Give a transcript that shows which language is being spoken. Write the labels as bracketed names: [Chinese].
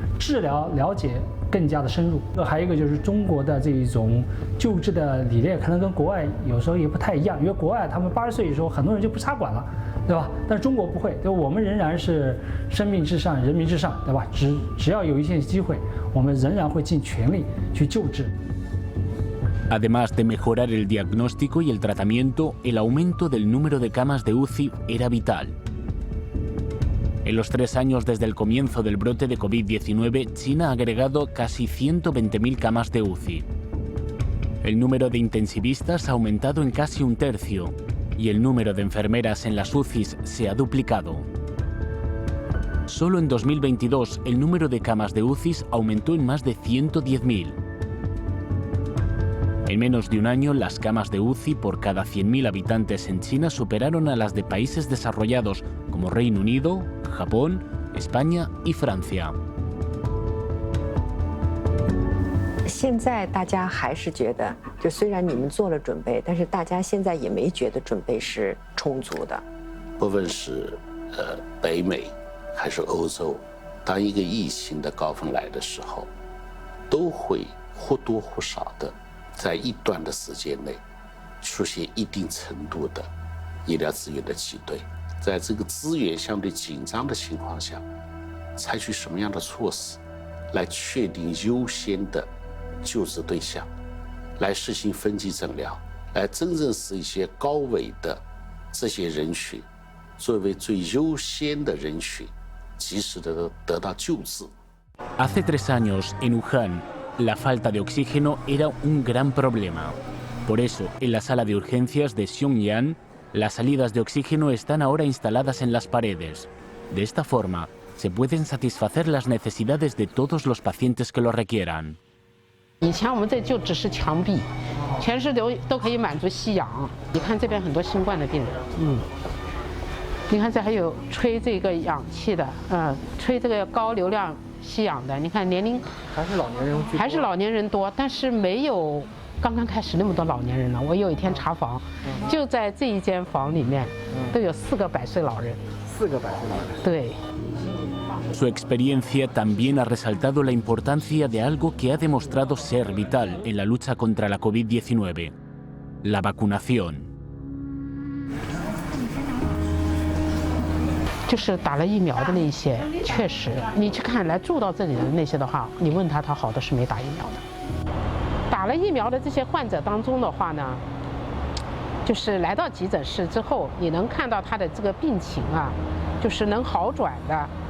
[Chinese] 治疗了解更加的深入，还有一个就是中国的这一种救治的理念，可能跟国外有时候也不太一样。因为国外他们80岁的时候，很多人就不插管了，对吧？但是中国不会，对吧？我们仍然是生命至上，人民至上，对吧？只要有一线机会，我们仍然会尽全力去救治。 [Spanish] Además de mejorar el diagnóstico y el tratamiento, el aumento del número de camas de UCI era vital. En los 3 años desde el comienzo del brote de COVID-19, China ha agregado casi 120.000 camas de UCI. El número de intensivistas ha aumentado en casi 1/3 y el número de enfermeras en las UCIs se ha duplicado. Solo en 2022, el número de camas de UCIs aumentó en más de 110.000. En menos de un año, las camas de UCI por cada 100.000 habitantes en China superaron a las de países desarrollados como Reino Unido, Japón, España y Francia. [Chinese] 现在大家还是觉得，就虽然你们做了准备，但是大家现在也没觉得准备是充足的。不论是北美还是欧洲，当一个疫情的高峰来的时候，都会或多或少的在一段的时间内出现一定程度的医疗资源的挤兑，在这个资源相对紧张的情况下，采取什么样的措施来确定优先的救治对象，来实行分级诊疗，来真正使一些高危的这些人群作为最优先的人群，及时的得到救治。 [Spanish] Hace 3 años, en Wuhan, la falta de oxígeno era un gran problema. Por eso, en la sala de urgencias de Xiongyan, las salidas de oxígeno están ahora instaladas en las paredes. De esta forma, se pueden satisfacer las necesidades de todos los pacientes que lo requieran. [Chinese] 以前我们这就只是墙壁，全是都可以满足吸氧。你看这边很多新冠的病人，你看这还有吹这个氧气的，吹这个高流量吸氧的。你看年龄还是老年人多，但是没有刚刚开始那么多老年人了。我有一天查房，就在这一间房里面，都有4个100岁老人。 4个100岁老人。对。 [Spanish] Su experiencia también ha resaltado la importancia de algo que ha demostrado ser vital en la lucha contra la COVID-19, la vacunación. [Chinese] 就是打了疫苗的那些，确实，你去看来住到这里的那些的话，你问他，他好多是没打疫苗的。打了疫苗的这些患者当中的话呢，就是来到急诊室之后，你能看到他的这个病情啊，就是能好转的。